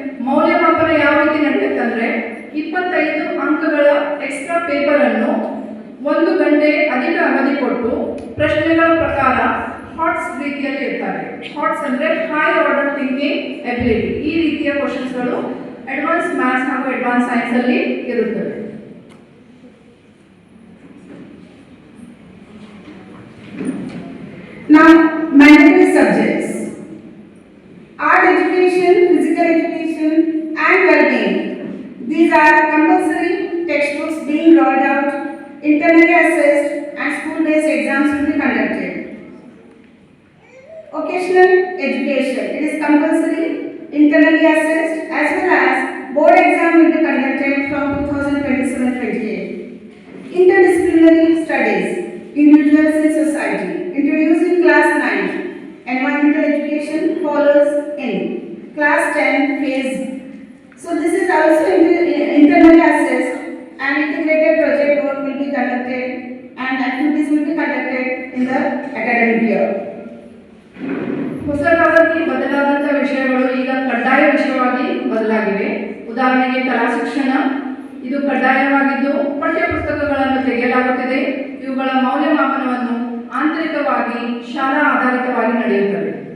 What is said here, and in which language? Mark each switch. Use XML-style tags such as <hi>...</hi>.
<kn>ಮೌಲ್ಯಮಾಪನ ಯಾವ ರೀತಿ ನಡೆಯುತ್ತಂದ್ರೆ 25 ಅಂಕಗಳ ಎಕ್ಸ್ಟ್ರಾ ಪೇಪರ್ ಅನ್ನು 1 ಗಂಟೆ ಅಧಿಕ ಅವಧಿ ಕೊಟ್ಟು ಪ್ರಶ್ನೆಗಳ ಪ್ರಕಾರ ಹಾಟ್ಸ್ ರೀತಿಯಲ್ಲಿ ಇರ್ತಾರೆ. ಹಾಟ್ಸ್ ಅಂದ್ರೆ ಹೈ ಆರ್ಡರ್ ಥಿಂಕಿಂಗ್ ಎಬಿಲಿಟಿ. ಈ ರೀತಿಯ ಕ್ವಶನ್ಸ್ಗಳು ಅಡ್ವಾನ್ಸ್ ಮ್ಯಾಥ್ಸ್ ಹಾಗೂ ಅಡ್ವಾನ್ಸ್ ಸೈನ್ಸ್ ಅಲ್ಲಿ ಇರುತ್ತವೆ.</kn> <en>Now, mandatory subjects: art education, physical education, and well-being. These are compulsory textbooks being rolled out, internally assessed, and school-based exams will be conducted. Vocational education: it is compulsory, internally assessed, as well as board exam will be conducted from 2027-28. Interdisciplinary studies: individuals in society, introduced in class 9. Environmental education follows in class 10 phase. So this is also internally assessed, and integrated project work will be conducted and activities will be conducted in the academic year.</en> <kn>ಹೊಸದಾಗಿ ಬದಲಾದಂಥ ವಿಷಯಗಳು ಈಗ ಕಡ್ಡಾಯ ವಿಷಯವಾಗಿ ಬದಲಾಗಿವೆ. ಉದಾಹರಣೆಗೆ ಕಲಾ ಶಿಕ್ಷಣ ಇದು ಕಡ್ಡಾಯವಾಗಿದ್ದು ಪಠ್ಯಪುಸ್ತಕಗಳನ್ನು ತೆಗೆಯಲಾಗುತ್ತಿದೆ. ಇವುಗಳ ಮೌಲ್ಯಮಾಪನವನ್ನು ಆಂತರಿಕವಾಗಿ ಶಾಲಾ ಆಧಾರಿತವಾಗಿ ನಡೆಯುತ್ತದೆ.</kn>